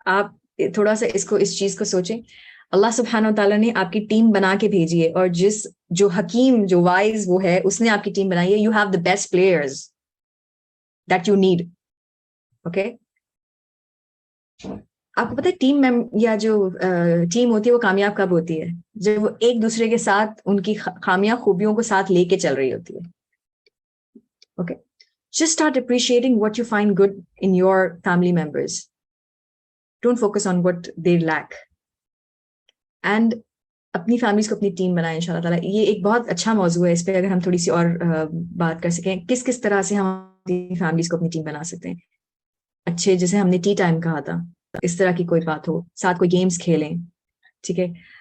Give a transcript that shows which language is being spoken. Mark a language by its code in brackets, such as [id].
[hi] आप थोड़ा सा इस चीज को सोचें। अल्लाह सुब्हानो ताला ने आपकी टीम बना के भेजी है, और जो हकीम, जो वाइज वो है, उसने आपकी टीम बनाई है। You have the best players that you need, okay. आपको पता है टीम या जो टीम होती है वो कामयाब कब होती है? जब वो एक दूसरे के साथ उनकी खामियां खूबियों को साथ लेके चल रही होती है, okay. [en] Just start appreciating what you find good in your family members. Don't focus on what they lack. [hi] And अपनी फैमिलीज को अपनी टीम बनाए इंशाल्लाह ताला। ये एक बहुत अच्छा मौजू है, इस पे अगर हम थोड़ी सी और बात कर सकें, किस किस तरह से हम अपनी फैमिलीज को अपनी टीम बना सकते हैं। अच्छे, जैसे हमने टी टाइम कहा था, इस तरह की कोई बात हो, साथ कोई गेम्स खेलें, ठीक है।